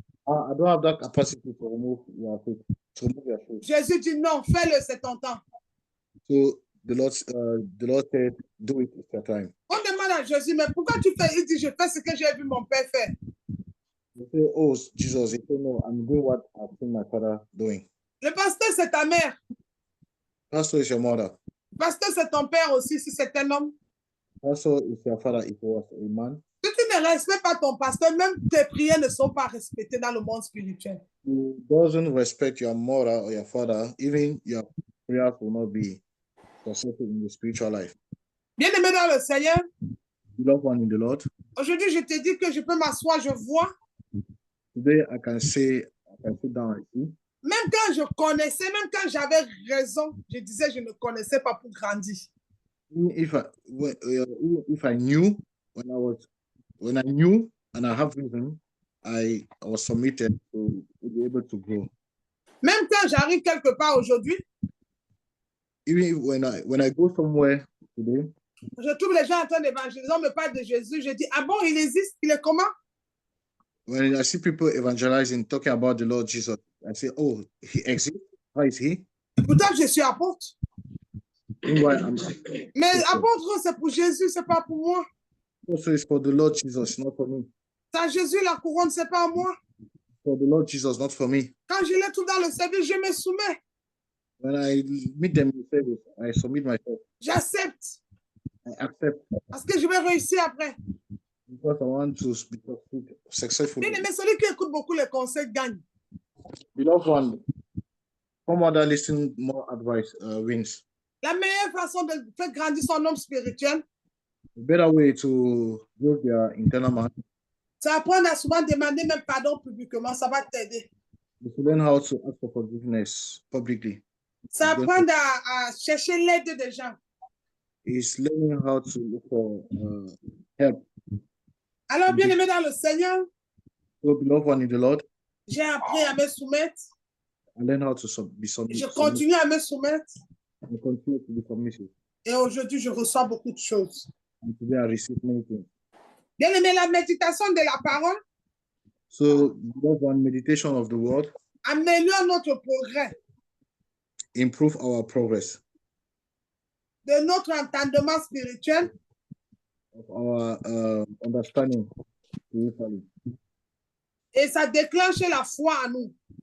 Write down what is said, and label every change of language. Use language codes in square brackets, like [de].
[en] I don't have that capacity to remove your feet. [fr] Jésus dit non, fais-le, c'est ton temps. [en] So the Lord said, do it, it's your time. [fr] On demande à Jésus, mais pourquoi tu fais? Il dit, je fais ce que j'ai vu mon père faire. [en] You say, oh, Jesus, you say, no, I'm doing what I've seen my father doing. [fr] Le pasteur, c'est ta mère. [en] Pastor is your mother. [fr] Pasteur, c'est ton père aussi, si c'est un homme. [en] Pastor is your father if he was a man. [fr] Si tu ne respectes pas ton pasteur, même tes prières ne sont pas respectées dans le monde spirituel. [en] Who doesn't respect your mother or your father, even your prayers will not be successful in the spiritual life. [fr] Bien-aimé dans le Seigneur, [en] Beloved one in the Lord, [fr] aujourd'hui, je te dis que je peux m'asseoir, je vois. [en] today I can sit down and see. [fr] Même quand je connaissais, même quand j'avais raison, je disais je ne connaissais pas pour grandir. [en] If I knew when I knew and I have reason, I was submitted to be able to grow. [fr] Même quand j'arrive quelque part aujourd'hui, [en] Even when I go somewhere today, [fr] je trouve les gens en train d'évangéliser, on me parle de Jésus, je dis, ah bon, il existe, il est comment? [en] when I see people evangelizing, talking about the Lord Jesus, I say, oh, he exists? How is he? [fr] Pourtant, je suis apôtre. [en] Meanwhile, [fr] Mais apôtre, c'est pour Jésus, c'est pas pour moi. [en] also it's for the Lord Jesus, not for me. [fr] C'est à Jésus la couronne, c'est pas à moi. [en] For the Lord Jesus, not for me. [fr] Quand je les trouve dans le service, je me soumets. [en] When I meet them in service, I submit myself. [fr] J'accepte. [en] I accept [fr] Parce que je vais réussir après. [en] because I want to be successful. [fr] Bien aimé, celui qui écoute beaucoup les conseils gagne. [en] Beloved one, some other listen more advice wins. [fr] La meilleure façon de faire grandir son homme spirituel, [en] A better way to build their internal man [fr] c'est apprendre à souvent demander même pardon publiquement, ça va t'aider. [en] is to learn how to ask for forgiveness publicly. [fr] C'est apprendre à chercher l'aide des gens. [en] Is learning how to look for help. [fr] Alors, bien aimé dans le Seigneur, [en] So, beloved one in the Lord, [fr] j'ai appris à me soumettre. [en] and learn how to be [fr] Je [en] submissive. [fr] continue à me soumettre. [en] And continue to be submissive. [fr] Et aujourd'hui, je reçois beaucoup de choses. [en] And today I receive many things. [fr] Bien aimé, la méditation de la parole [en] So, beloved one, meditation of the word [fr] améliore notre progrès, [en] improve our progress [fr] de notre entendement spirituel [en] of our understanding spiritually, [fr] et ça déclenche la foi en nous.